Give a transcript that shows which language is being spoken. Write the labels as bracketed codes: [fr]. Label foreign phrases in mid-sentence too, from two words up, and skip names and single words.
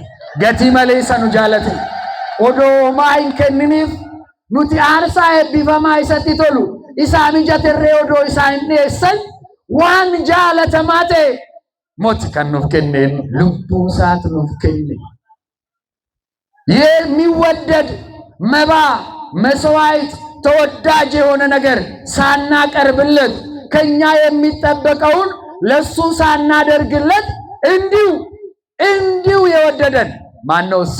[om] Gatii malee isa nu jaalate. Odoo maa hin kenniniif nuti aarsaa eebbifamaa isatti tolu isaa mijaterree odoo isaa hin dhiyeessan waan jaalatamaa ta'e ሞት kan nuuf kenneen lubbuu isaati nuuf kenne. [am] የሚወደድ መባ መስዋዕት ተወዳጅ የሆነ ነገር ሳናቀርብለት ከኛ የሚጠበቀውን ለሱ ሳናደርግለት እንዲሁ የወደደን ማን ነው እሱ?